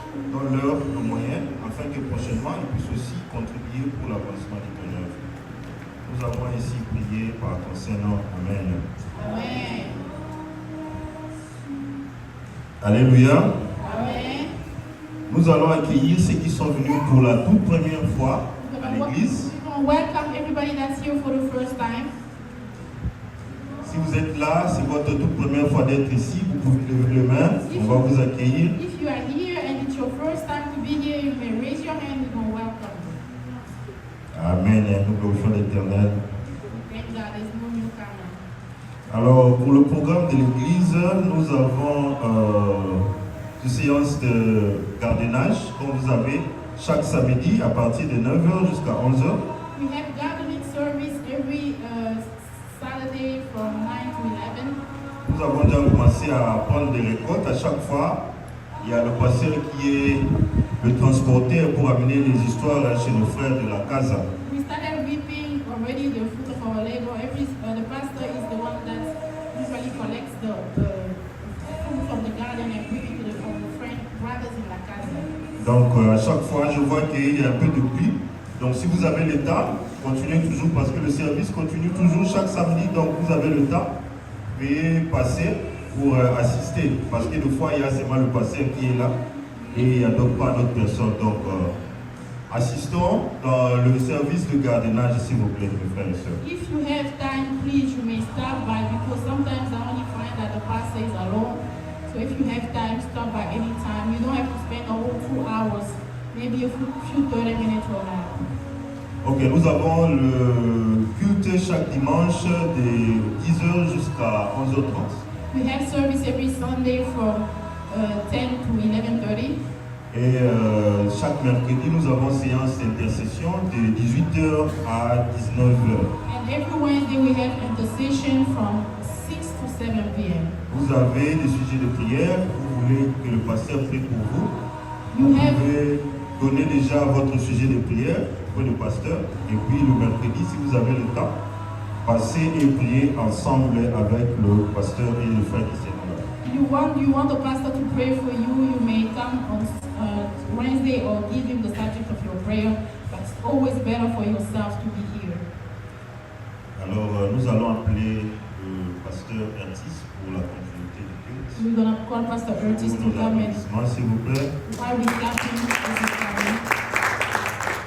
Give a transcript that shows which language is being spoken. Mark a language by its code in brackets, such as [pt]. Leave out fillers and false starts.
[fr] Donne-leur le moyen afin que prochainement ils puissent aussi contribuer pour l'avancement de ton œuvre. Nous avons ainsi prié par ton Saint-Nom. Amen. Amen. Alléluia. Amen. Nous allons accueillir ceux qui sont venus pour la toute première fois à l'église. [en] We're going to welcome everybody that's here for the first time. [fr] Si vous êtes là, c'est votre toute première fois d'être ici, vous pouvez lever les mains, on va vous accueillir. [en] If you are here and it's your first time to be here, you may raise your hand. We're going to welcome you. [fr] Amen, nous glorifions l'Éternel. [en] Thank God, there's no newcomer. [fr] Alors, pour le programme de l'église, nous avons une séance de gardiennage, comme vous avez, chaque samedi à partir de 9h jusqu'à 11h. [en] We have gardening service every Saturday from 9 to 11. [fr] Nous avons déjà commencé à prendre des récoltes. À chaque fois, il y a le pasteur qui est le transporteur pour amener les histoires chez nos frères de la casa. [en] We started reaping already the fruit of our labor. The pastor is the one that usually collects the fruit from the garden and bring it to the friend brothers in la casa. [fr] Donc à chaque fois, je vois qu'il y a un peu de pluie. Donc si vous avez le temps, continuez toujours parce que le service continue toujours chaque samedi. Donc vous avez le temps, veuillez passer pour assister. Parce que des fois, il y a seulement le pasteur qui est là et il n'y a donc pas d'autres personnes. Donc assistons dans le service de gardiennage, s'il vous plaît, mes frères et sœurs. [en] If you have time, please, you may stop by because sometimes I only find that the pastor is alone. So if you have time, stop by any time. You don't have to spend a whole 2 hours, maybe a few 30 minutes or that. [fr] Ok, nous avons le culte chaque dimanche de 10h jusqu'à 11h30. [en] We have service every Sunday from 10 to 11:30. [fr] Et chaque mercredi, nous avons séance d'intercession de 18h à 19h. [en] And every Wednesday we have intercession from 6 to 7 p.m. [fr] Vous avez des sujets de prière, vous voulez que le pasteur prie pour vous. Vous pouvez donner déjà votre sujet de prière pour le pasteur. Et puis le mercredi, si vous avez le temps, passez et priez ensemble avec le pasteur et le frère qui sont là. [en] You want the pastor to pray for you, you may come on Wednesday or give him the subject of your prayer, but it's always better for yourself to be here. [fr] Alors nous allons appeler le pasteur Ertis pour la continuité du culte. [en] We're going to call Pastor Ertis to come in. [fr] S'il vous plaît. [en] While we clapping, this is coming.